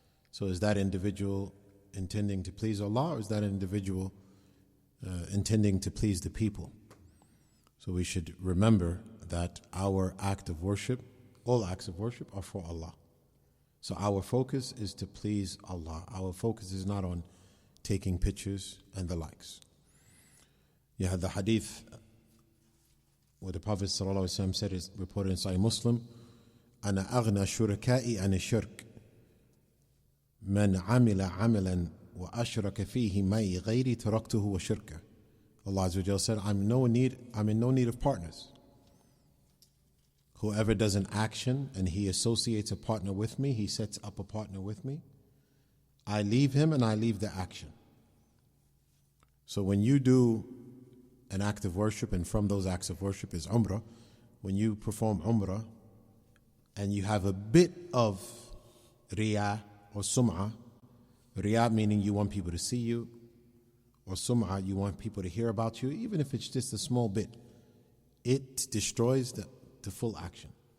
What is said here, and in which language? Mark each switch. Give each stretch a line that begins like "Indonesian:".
English: So is that individual intending to please Allah, or is that individual intending to please the people? So we should remember that our act of worship, all acts of worship, are for Allah. So our focus is to please Allah. Our focus is not on taking pictures and the likes. You have the hadith where the Prophet ﷺ said, is reported in Sahih Muslim,
Arabic: أَنَا أَغْنَى شُرَكَائِ عَنِ الشِّرْكِ مَنْ عَمِلَ عَمَلًا وَأَشْرَكَ فِيهِ مَعِي غَيْرِي تَرَكْتُهُ وَشِرْكَهُ.
English: Allah Azza wa Jalla said, I'm in no need of partners. Whoever does an action and he associates a partner with me, he sets up a partner with me, I leave him and I leave the action. So when you do an act of worship, and from those acts of worship is Umrah, when you perform Umrah and you have a bit of Riyā or Sum'ah, Riyā meaning you want people to see you, or Sum'ah, you want people to hear about you, even if it's just a small bit, it destroys the full action.